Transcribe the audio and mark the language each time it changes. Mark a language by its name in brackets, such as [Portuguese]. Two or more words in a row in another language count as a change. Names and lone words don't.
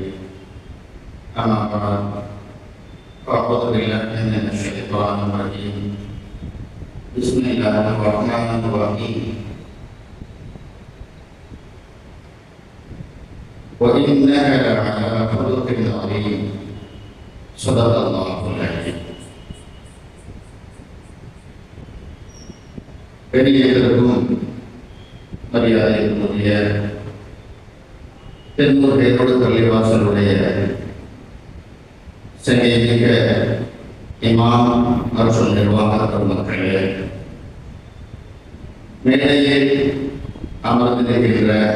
[Arabic] أما بعد فأعوذ بالله من الشيطان الرجيم. بسم الله الرحمن الرحيم. وإنك لعلى خلق عظيم. صدق الله العظيم. [Tamil] பெரியவர்களும் மரியாதைக்குரிய தென்னூர் பேரோடு பள்ளிவாசலுடைய சங்கீக இமாம் மற்றும் நிர்வாக பெருமக்களே, மேடையில் அமர்ந்திருக்கின்ற